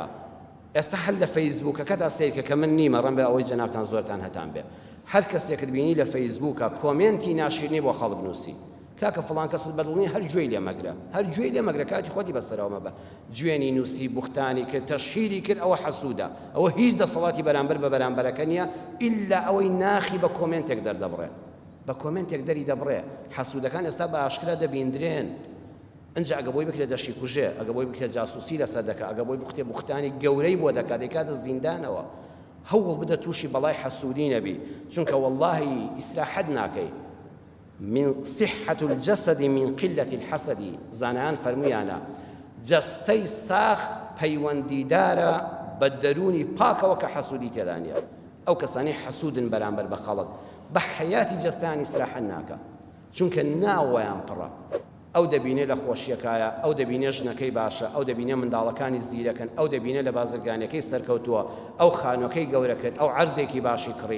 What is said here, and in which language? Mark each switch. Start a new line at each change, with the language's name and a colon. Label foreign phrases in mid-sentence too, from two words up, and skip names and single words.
Central Kurdish: ئێستا هەر لە فەیسبووکەکەدا سیرکە کە من نیمە ڕەن بێ ئەوەی جەنابتان زۆرتان هەتان بێ، هەر کەسێکت بینی لە فەیسبووکە کۆمێنتی ناشرینی بۆ خەڵک نووسی کاکە فڵان کەست بەدڵنی هەر گوێی لێ مەگرە، هەر گوێی لێ مەگرە، کاتی خۆتی بەسەرەوە مەبە، گوێنی نووسی بوختانی کرد تەشهیری کرد، ئەوە حەسوودە، ئەوە هیچ دەسەڵاتی بەرامبەر بە بەرامبەرەکە نییە ئیلا ئەوەی ناخی بە کۆمێنتێک دەردەبڕێ، بە کۆمێنتێک دەری دەبڕێ. حەسوودەکان ئێستا بە ئاشکرا دەبیندرێن. ئەنج ئەگە بۆی بکرێت دەشی کوژێ، ئەگە بۆی بکرێت جاسوسی لەسەر دەکا، ئەگە بۆی بکرێت بوختانی گەورەی بۆ دەکا دەکاتە زیندانەوە. هەوڵ بدە تووشی بەڵای حەسوودی نەبی، چونکە وەڵڵاهی ئیسراحەت ناکەی.
Arabic: من صحة الجسد من قلة الحسد.
Central Kurdish: زانایان فەرموویانە جەستەی ساخ پەیوەندیدارە بە دەرونی پاکەوە کە حەسوودی تێدا نییە. ئەو کەسانی حەسوودن بەرامبەر بە خەڵک بە حەیاتی جەستیان ئیسراحەت ناکە، چونکە ناوەیان پڕە. ئەو دەبینێ لە خۆشیەکایە، ئەو دەبینێ ژنەکەی باشە، ئەو دەبینێ منداڵەکانی زیرەکەن، ئەو دەبینێ لە بازرگانەکەی سەرکەوتووە، ئەو خانۆکەی گەورە کرد، ئەو عەرزێکی باشی کڕی.